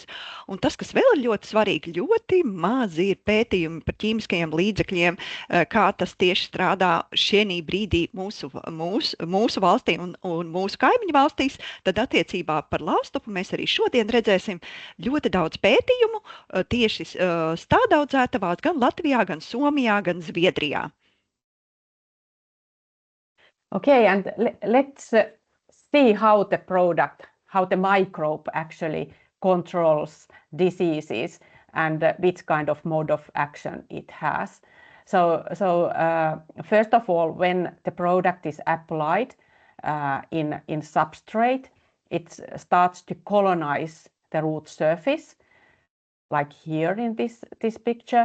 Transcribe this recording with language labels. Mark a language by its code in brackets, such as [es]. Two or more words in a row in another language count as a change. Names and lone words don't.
[lv] Un tas, kas vēl ir ļoti svarīgi, ļoti mazi ir pētījumi par ķīmiskajiem līdzekļiem, kā tas tieši strādā šienī brīdī mūsu valstī un mūsu kaimiņu valstīs. Tad attiecībā par laustopu mēs arī šodien redzēsim ļoti daudz pētījumu tieši stādaudzētavās gan Latvijā, gan Somijā, gan Zviedrijā. [en] Okay, and let's see how the microbe actually controls diseases and which kind of mode of action it has. So first of all, when the product is applied in substrate, it starts to colonize the root surface, like here in this picture.